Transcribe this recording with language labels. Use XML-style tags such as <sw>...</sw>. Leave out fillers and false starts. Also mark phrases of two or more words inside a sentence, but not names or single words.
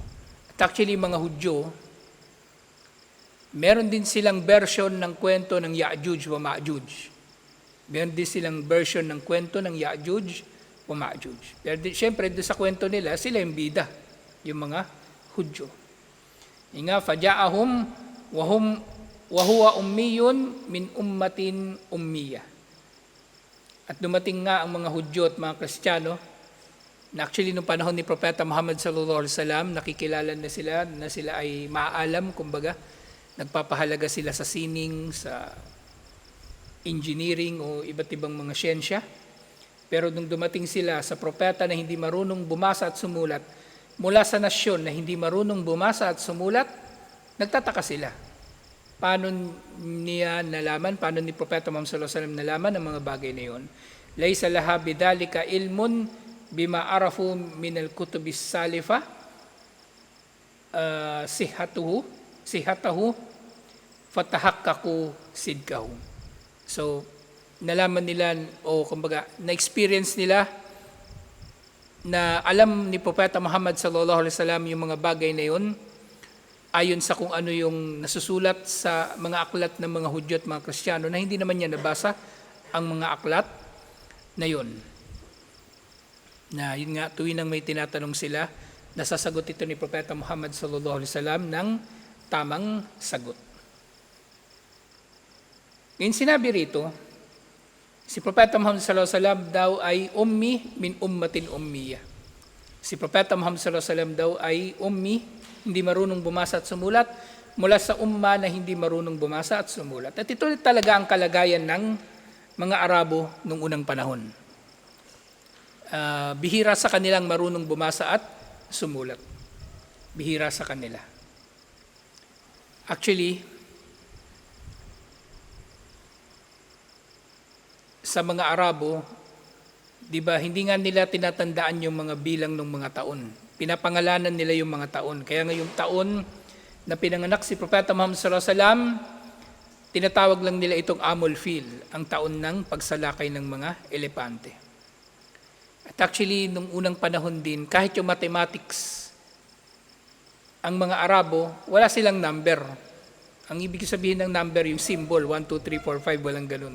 <tl>At actually, mga Hudyo, meron din silang version ng kwento ng Ya'juj wa Ma'juj. Meron din silang version ng kwento ng Ya'juj wa Ma'juj. Pero siyempre, doon sa kwento nila, sila yung bida, yung mga Hudyo. Nga,</tl> <ar>فجاءهم وهو أمي من أمة أمية.</ar> <tl>At dumating nga ang mga Hudyo at mga Kristiyano, na actually nung panahon ni Propeta Muhammad</tl> <ar>صلى الله عليه وسلم,</ar> <tl>nakikilala na sila ay maaalam, kumbaga, nagpapahalaga sila sa sining, sa engineering o iba't ibang mga siyensya. Pero nung dumating sila sa propeta na hindi marunong bumasa at sumulat, mula sa nasyon na hindi marunong bumasa at sumulat, nagtataka sila. Paano niya nalaman, paano ni Propeta Muhammad</tl> <ar>صلى الله عليه وسلم</ar> <tl>nalaman ang mga bagay na yun?</tl> <ar>ليس لها بذلك علم بما عرفوا من الكتب السالفة صحته فتحققوا صدقه.</ar> <tl>So, nalaman nila o kumbaga na-experience nila na alam ni Propeta Muhammad</tl> <ar>صلى الله عليه وسلم</ar> <tl>yung mga bagay na yun ayon sa kung ano yung nasusulat sa mga aklat ng mga Hudyo at mga Kristiyano na hindi naman niya nabasa ang mga aklat na yun. Na yun nga, tuwing may tinatanong sila, nasasagot ito ni Propeta Muhammad</tl> <ar>صلى الله عليه وسلم</ar> <tl>ng tamang sagot. Ngayon sinabi rito, si Propeta Muhammad</tl> <ar>صلى الله عليه وسلم</ar> <tl>daw ay</tl> <ar>أمي من أمة أمية.</ar> <tl>Si Propeta Muhammad</tl> <ar>صلى الله عليه وسلم</ar> <tl>daw ay ummi, hindi marunong bumasa at sumulat, mula sa umma na hindi marunong bumasa at sumulat. At ito talaga ang kalagayan ng mga Arabo noong unang panahon. Bihira sa kanilang marunong bumasa at sumulat. Bihira sa kanila. Actually, sa mga Arabo, di ba, hindi nga nila tinatandaan yung mga bilang ng mga taon. Pinapangalanan nila yung mga taon. Kaya nga yung taon na pinanganak si Propeta Muhammad</tl> <ar>صلى الله عليه وسلم,</ar> <tl>tinatawag lang nila itong</tl> <ar>عام الفيل,</ar> <tl>ang taon ng pagsalakay ng mga elepante. At actually, nung unang panahon din, kahit yung mathematics, ang mga Arabo, wala silang number. Ang ibig sabihin ng number, yung symbol, 1, 2, 3, 4, 5, walang ganun.</tl>